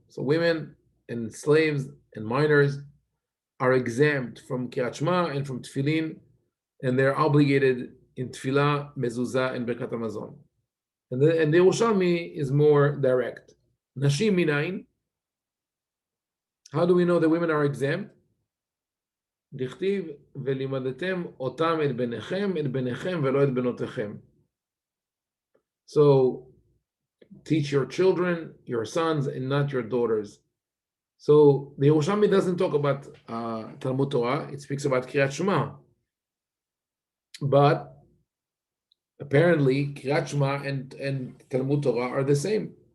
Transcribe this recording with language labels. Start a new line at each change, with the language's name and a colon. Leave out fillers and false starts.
English: So women and slaves and minors are exempt from kirat shema and from tefillin, and they're obligated in tefillah, mezuzah, and birkat hamazon. And the Yerushalmi is more direct.
Hebrew: Nashim minayin.
English: How do we know that women are exempt?
Hebrew: דכתיב ולימדתם אותם את בניכם ולא את בנותיכם.
English: So teach your children, your sons, and not your daughters. So the Yerushalmi doesn't talk about Talmud Torah, it speaks about Kriyat Shema. But apparently Kriyat Shema and Talmud Torah are the same.